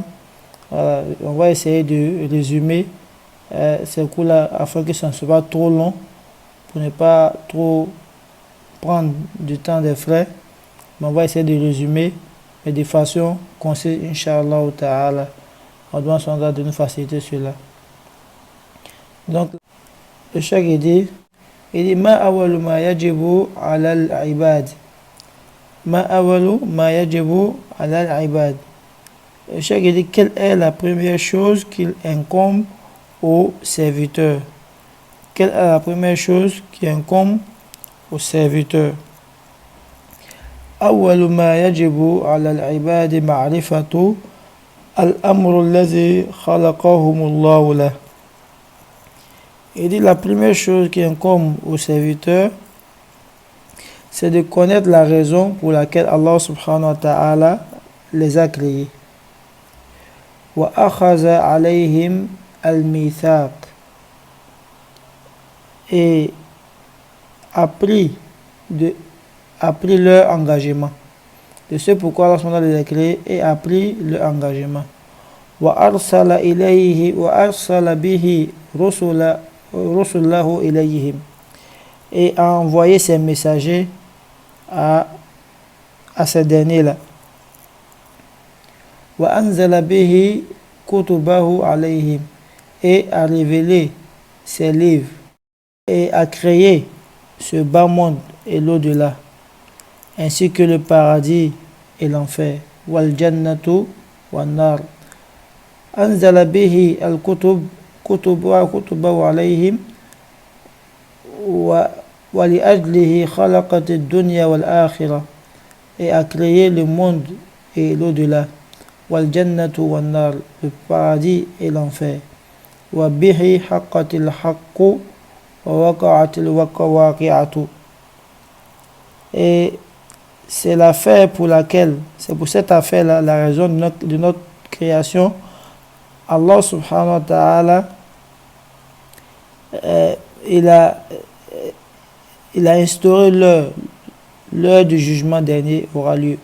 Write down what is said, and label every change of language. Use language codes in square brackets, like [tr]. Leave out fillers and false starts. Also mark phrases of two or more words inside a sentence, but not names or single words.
[fr] On va essayer de résumer ces cours-là afin que ça ne soit pas trop long, pour ne pas trop prendre du temps des frais. Mais on va essayer de résumer, mais de façon concise, [ar] إن شاء الله تعالى. [fr] On doit s'en de nous faciliter cela. Donc, le cheikh il dit [ar] ما أول ما يجب على العباد. ما أول ما يجب على العباد. [fr] Le cheikh dit quelle est la première chose qu'il incombe aux serviteurs. Quelle est la première chose qui incombe aux serviteurs? [ar] أول ما يجب على العباد معرفة الأمر الذي خلقهم الله له. [fr] Il dit la première chose qui incombe aux serviteurs, c'est de connaître la raison pour laquelle [ar] الله سبحانه وتعالى [fr] les a créés. [ar] وأخذ عليهم الميثاق. [fr] Et a pris leur engagement. De ce pourquoi [ar] الله سبحانه وتعالى [fr] les a créés et a pris leur engagement. [ar] وأرسل إليه وأرسل به رسله إليهم. [fr] Et a envoyé ses messagers à ces derniers-là. [ar] وأنزل به كتبه عليهم. [fr] Et a révélé ses livres. Et a créé ce bas monde et l'au-delà, ainsi que le paradis et l'enfer. [ar] والجنة والنار. أنزل به الكتب عليهم ولأجله خلقت الدنيا والآخرة. [fr] Et a créé le monde et l'au-delà. [ar] والجنة والنار, [fr] le paradis et l'enfer. [ar] وبه حقت الحاقة ووقعت الواقعة. [fr] Et c'est l'affaire pour laquelle, c'est pour cette affaire-là, la raison de notre création, [ar] الله سبحانه وتعالى, [fr] il a instauré l'heure du jugement dernier aura lieu.